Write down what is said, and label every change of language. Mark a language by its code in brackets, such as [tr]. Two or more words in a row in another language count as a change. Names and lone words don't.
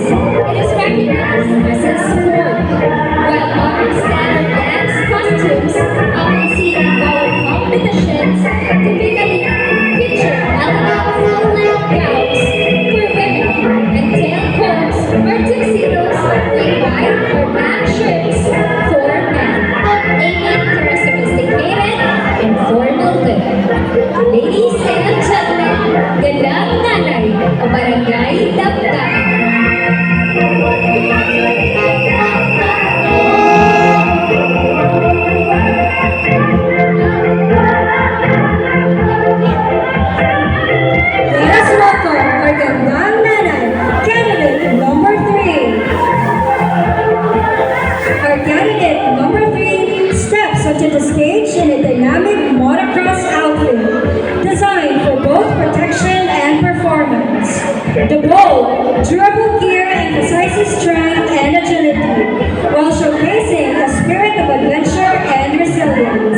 [en] It is recognized as a sport, while modern standard dance costumes often seen in our competitions typically feature elegant full-length gowns for women and tailcoats or tuxedos with white or black shirts for men, aiming for a sophisticated and formal look. Ladies and gentlemen, [tl] gandang nanay o barangay Dabdab. [en] Let us welcome our [tl] gandang nanay, [en] candidate number 3. Our candidate number 3 steps onto the stage in a dynamic motocross outfit designed for both protection and performance. The bold, durable gear emphasizes strength and agility while showcasing a spirit of adventure and resilience.